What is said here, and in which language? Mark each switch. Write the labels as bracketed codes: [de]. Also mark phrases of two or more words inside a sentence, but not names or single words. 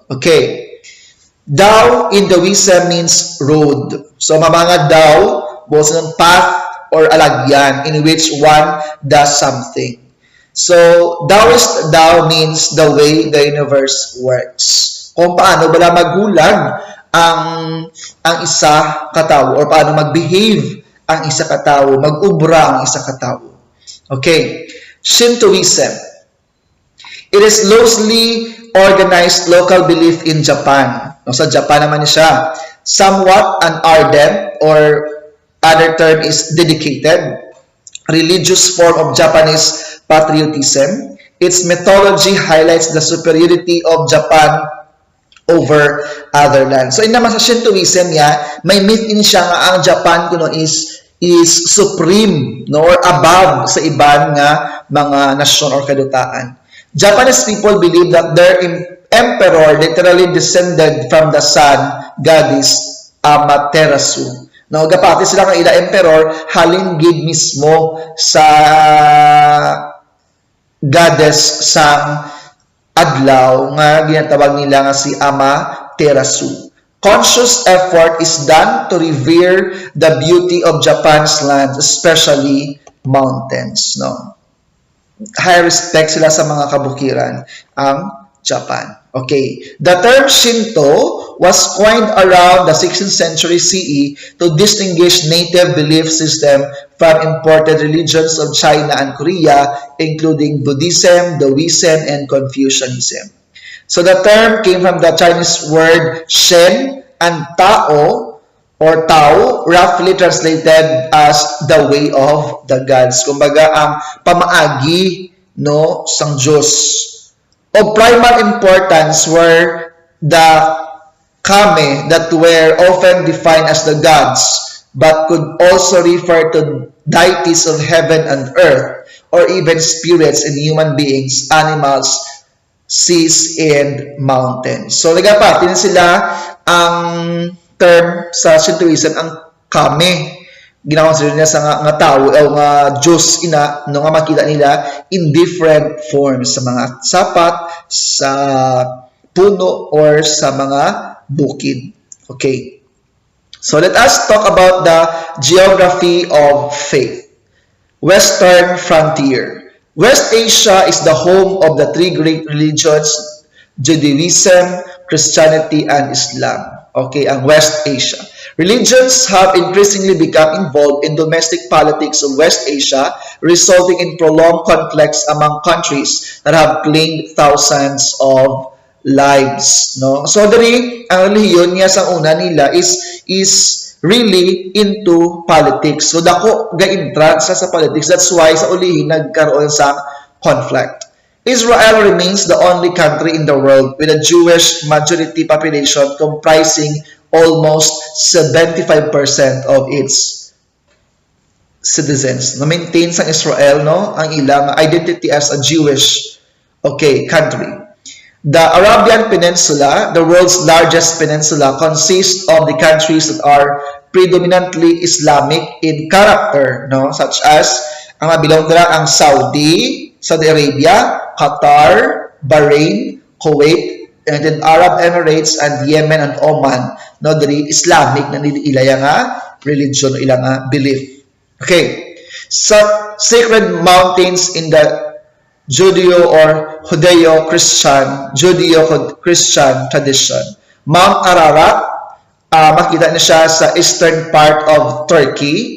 [en] Okay. Dao in Taoism means road. So, mga Dao, both ng path or alagyan in which one does something. So, Taoist Dao means the way the universe works. [hil] Kung paano bala magulag ang isa katao or paano mag-behave ang isa katao, mag-ubra ang isa katao. [en] Okay. Shintoism. It is loosely organized local belief in Japan. [hil] Sa Japan naman siya. [en] Somewhat an ardent or other term is dedicated religious form of Japanese patriotism. Its mythology highlights the superiority of Japan over other lands. So, [hil] naman sa Shintoism niya, may myth in siya nga ang Japan kuno is supreme, no, or above sa iban nga mga nasyon or kadutaan. [en] Japanese people believe that their emperor literally descended from the sun goddess Amaterasu. [hil] No, gapati sila nga ila emperor halin gid mismo sa goddess sang adlaw nga ginatawag nila nga si Amaterasu. [en] Conscious effort is done to revere the beauty of Japan's lands, especially mountains. [hil] No, [en] high respect [hil] sila sa mga kabukiran ang Japan. Okay. [en] The term Shinto was coined around the 16th century CE to distinguish native belief system from imported religions of China and Korea, including Buddhism, Taoism, and Confucianism. So the term came from the Chinese word Shen and Tao or Tao, roughly translated as the way of the gods. [hil] Kumbaga, ang pamaagi, no, sang Diyos. [en] Of primary importance were the kami that were often defined as the gods, but could also refer to deities of heaven and earth, or even spirits in human beings, animals, seas, and mountains. So, [hil] nagapatin sila ang term sa Shintoism, ang kami. Ginakonsider nila sa nga tao o nga Diyos ina no nga makita nila [en] in different forms [hil] sa mga sapat, sa puno, or sa mga bukid. [en] Okay. So let us talk about the geography of faith. Western frontier. West Asia is the home of the three great religions, Judaism, Christianity, and Islam. [hil] Okay, ang West Asia. [en] Religions have increasingly become involved in domestic politics of West Asia, resulting in prolonged conflicts among countries that have claimed thousands of lives. No? So, [hil] dari, ang relihiyon niya sa una nila is [en] really into politics. So, [hil] dako ga-entrance sa politics. [en] That's why [hil] sa ulihin nagkaroon sa conflict. [en] Israel remains the only country in the world with a Jewish majority population comprising almost 75% of its citizens. [hil] Na-maintain sa Israel, no, ang ilang identity [en] as a Jewish, country. The Arabian Peninsula, the world's largest peninsula, consists of the countries that are predominantly Islamic in character, no, such as [hil] ang mabilong dira ang [en] Saudi Arabia, Qatar, Bahrain, Kuwait, United Arab Emirates, and Yemen and Oman. [hil] No, dari Islamic na nila nga religion o ilang nga belief. Okay. [en] So, sacred mountains in the Judeo-Christian tradition. [hil] Mount Ararat, makita na siya sa [en] eastern part of Turkey.